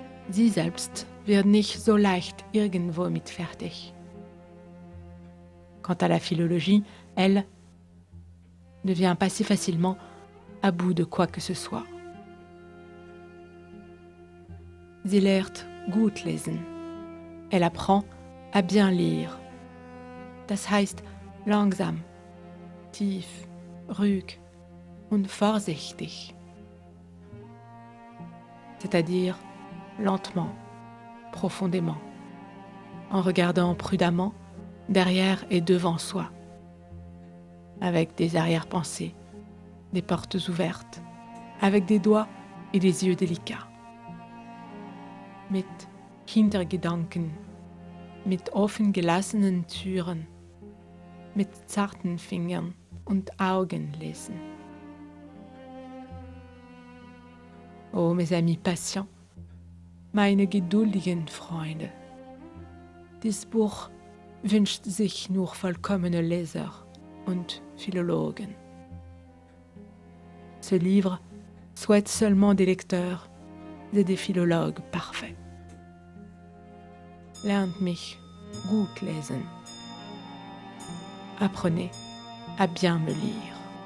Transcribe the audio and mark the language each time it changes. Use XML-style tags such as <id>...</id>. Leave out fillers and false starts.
<de>Sie selbst wird nicht so leicht irgendwo mit fertig.</de> <fr>Quant à la philologie, elle ne vient pas si facilement à bout de quoi que ce soit.</fr> <de>Sie lehrt gut lesen.</de> <fr>Elle apprend à bien lire.</fr> <de>Das heißt langsam, tief, ruhig und vorsichtig.</de> <fr>C'est-à-dire lentement, profondément, en regardant prudemment derrière et devant soi, avec des arrière-pensées, des portes ouvertes, avec des doigts et des yeux délicats.</fr> <de>Mit Hintergedanken, mit offen gelassenen Türen, mit zarten Fingern und Augen lesen.</de> <fr>Oh, mes amis patients,</fr> <de>meine geduldigen Freunde, dies Buch wünscht sich nur vollkommene Leser und Philologen.</de> <fr>Ce livre souhaite seulement des lecteurs et des philologues parfaits.</fr> <de>Lernt mich gut lesen.</de> <fr>Apprenez à bien me lire.</fr>